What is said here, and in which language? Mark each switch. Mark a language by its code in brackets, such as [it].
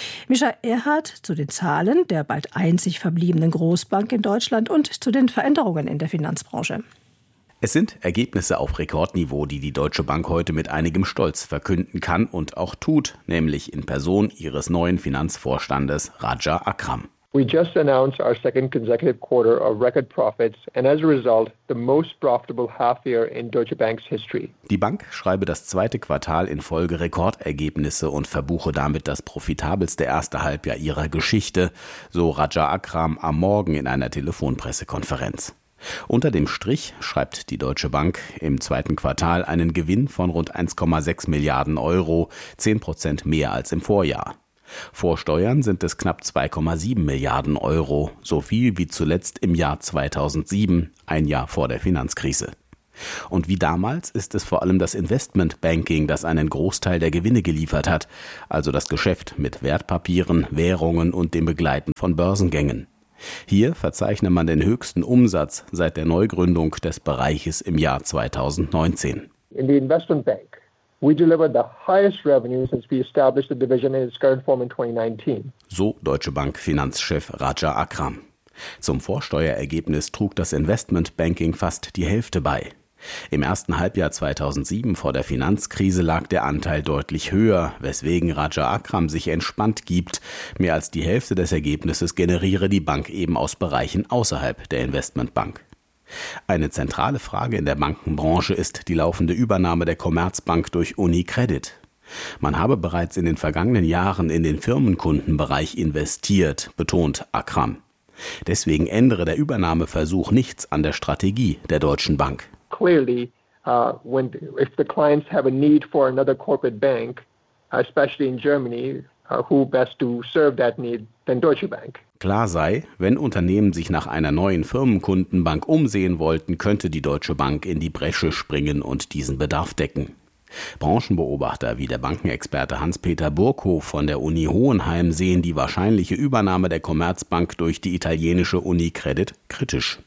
[de] Mischa Erhardt zu den Zahlen der bald einzig verbliebenen Großbank in Deutschland und zu den Veränderungen in der Finanzbranche. Es sind Ergebnisse auf Rekordniveau, die die Deutsche Bank heute mit einigem Stolz verkünden kann und auch tut, nämlich in Person ihres neuen Finanzvorstandes Raja Akram. [en] We just announced our second consecutive quarter of record profits and as a result the most profitable half year in Deutsche Bank's history. [de] Die Bank schreibe das zweite Quartal in Folge Rekordergebnisse und verbuche damit das profitabelste erste Halbjahr ihrer Geschichte, so Raja Akram am Morgen in einer Telefonpressekonferenz. Unter dem Strich schreibt die Deutsche Bank im zweiten Quartal einen Gewinn von rund 1,6 Milliarden Euro, 10% mehr als im Vorjahr. Vor Steuern sind es knapp 2,7 Milliarden Euro, so viel wie zuletzt im Jahr 2007, ein Jahr vor der Finanzkrise. Und wie damals ist es vor allem das Investmentbanking, das einen Großteil der Gewinne geliefert hat, also das Geschäft mit Wertpapieren, Währungen und dem Begleiten von Börsengängen. Hier verzeichne man den höchsten Umsatz seit der Neugründung des Bereiches im Jahr 2019. [en] In the investment bank, we delivered the highest revenue since we established the division in its current form in 2019. [de] So Deutsche Bank Finanzchef Raja Akram. Zum Vorsteuerergebnis trug das Investment Banking fast die Hälfte bei. Im ersten Halbjahr 2007 vor der Finanzkrise lag der Anteil deutlich höher, weswegen Raja Akram sich entspannt gibt. Mehr als die Hälfte des Ergebnisses generiere die Bank eben aus Bereichen außerhalb der Investmentbank. Eine zentrale Frage in der Bankenbranche ist die laufende Übernahme der Commerzbank durch UniCredit. Man habe bereits in den vergangenen Jahren in den Firmenkundenbereich investiert, betont Akram. Deswegen ändere der Übernahmeversuch nichts an der Strategie der Deutschen Bank. [en] Clearly, if the clients have a need for another corporate bank, especially in Germany, who best to serve that need than Deutsche Bank? [de] Klar sei, wenn Unternehmen sich nach einer neuen Firmenkundenbank umsehen wollten, könnte die Deutsche Bank in die Bresche springen und diesen Bedarf decken. Branchenbeobachter wie der Bankenexperte Hans-Peter Burkhoff von der Uni Hohenheim sehen die wahrscheinliche Übernahme der Commerzbank durch die italienische UniCredit kritisch.